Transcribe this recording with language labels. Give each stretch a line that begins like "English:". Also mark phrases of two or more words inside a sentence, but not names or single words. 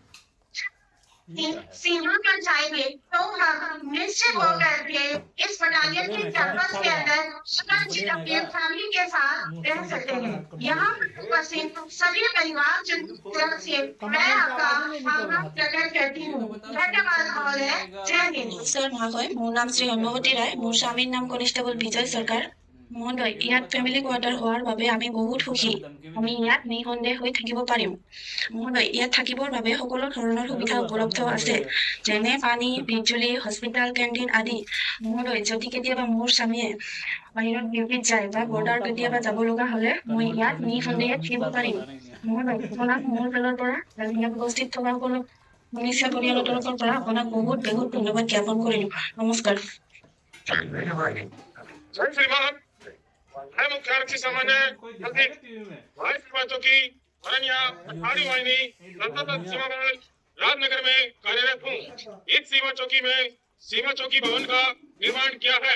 Hindi: सीमा पर जाएंगे तो हम निश्चित होकर के इस बटालियन के कैंपस के अंदर सुरक्षित अपनी फैमिली के साथ रह सकते हैं। यहाँ पर उपस्थित सभी परिवार जन से मैं आपका आभार प्रकट करती हूँ। धन्यवाद महोदय। जय हिंद।
Assamese: ছাৰ মহাশয়, মোৰ নাম শ্ৰী অনুভূতি রায়, মোৰ স্বামীৰ নাম কনিষ্টেবল বিজয় সৰকাৰ। মহোদয়, ইয়াত ফেমিলি কোৱাৰ্টাৰ হোৱাৰ বাবে আমি বহুত সুখী। আমি ইয়াত নিঃসন্দেহ হৈ থাকিব পাৰিম। মহোদয়, ইয়াত থাকিবৰ বাবে সকলো ধৰণৰ সুবিধা উপলব্ধ আছে, যেনে পানী, বিজুলী, হস্পিটেল, কেণ্টিন আদি। মহোদয়, যদি কেতিয়াবা মোৰ স্বামীয়ে বাহিৰত ডিউটিত যায় বা বৰ্ডাৰ কেতিয়াবা যাব লগা হ'লে মই ইয়াত নিঃসন্দেহে থাকিব পাৰিম। মহোদয়, আপোনাক মোৰ ফালৰ পৰা আৰু ইয়াত উপস্থিত থকা সকলো মনুষ্য পৰিয়ালৰ তৰফৰ পৰা আপোনাক বহুত বহুত ধন্যবাদ জ্ঞাপন কৰিলোঁ। নমস্কাৰ।
Hindi: जय श्रीमान। मैं मुख्य आरक्षी सामान्य वाइस सीमा चौकी मरनिया आड़ी वाहिनी सतत सीमा बल राजनगर में कार्यरत हूँ। इस सीमा चौकी में सीमा चौकी भवन का निर्माण किया है।